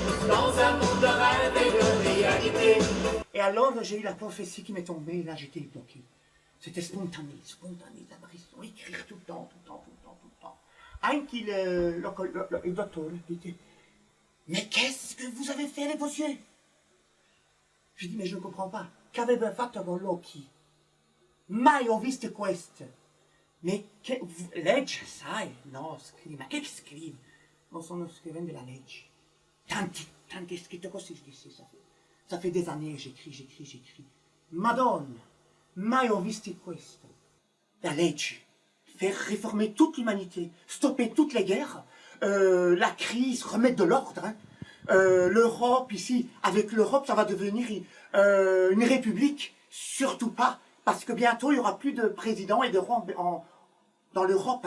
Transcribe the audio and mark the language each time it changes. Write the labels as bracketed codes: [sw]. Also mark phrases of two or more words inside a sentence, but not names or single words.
[fr] dans un monde de rêve et de réalité. Et alors, j'ai eu la prophétie qui m'est tombée, et là, j'étais bloqué. C'était spontané, l'apparition, écrire tout le temps. [it] Anche il dottore [fr] dit, mais qu'est-ce que vous avez fait avec vos yeux? Je dis, mais je ne comprends pas. [it] Qu'avete fatto con l'occhi? Mai ho visto questo. Mais legge, sai? No, scrivi. Ma che scrivi? Non sono scrivendo la legge. Tanti scritto così, [fr] je dis, ça fait des années, j'écris. [it] Madonna, mai ho visto questo. La legge. [fr] Faire réformer toute l'humanité, stopper toutes les guerres, la crise, remettre de l'ordre. Hein. L'Europe, ici, avec l'Europe, ça va devenir une république. Surtout pas, parce que bientôt, il n'y aura plus de président et de roi dans l'Europe.